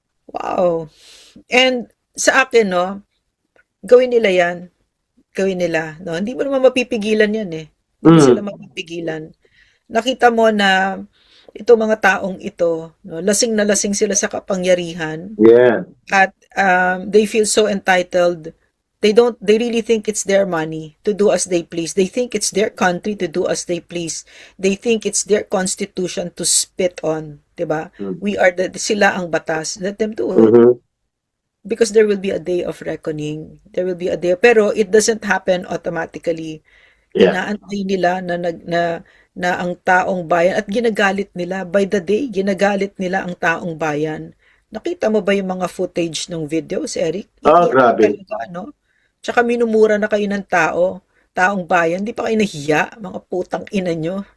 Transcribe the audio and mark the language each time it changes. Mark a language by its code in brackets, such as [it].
[tl] Wow. And sa akin, no, gawin nila yan. Gawin nila, no? Hindi mo naman mapipigilan yan eh. Hindi mo sila Mm. mapipigilan. Nakita mo na itong mga taong ito, no, lasing na lasing sila sa kapangyarihan Yeah. [en] at they feel so entitled. They really think it's their money to do as they please. They think it's their country to do as they please. They think it's their constitution to spit on, 'di ba? Mm. [tl] Sila ang batas. [en] Let them do it. Mhm. Because there will be a day of reckoning. There will be a day, pero it doesn't happen automatically. Yeah. [tl] Inaantay nila na ang taong bayan at ginagalit nila [en] by the day, [tl] ginagalit nila ang taong bayan. Nakita mo ba yung mga footage ng videos, Eric? Oh, Iiyak grabe. talaga, no? Tsaka minumura na kayo ng taong bayan. Di pa kayo nahiya, mga putang ina nyo.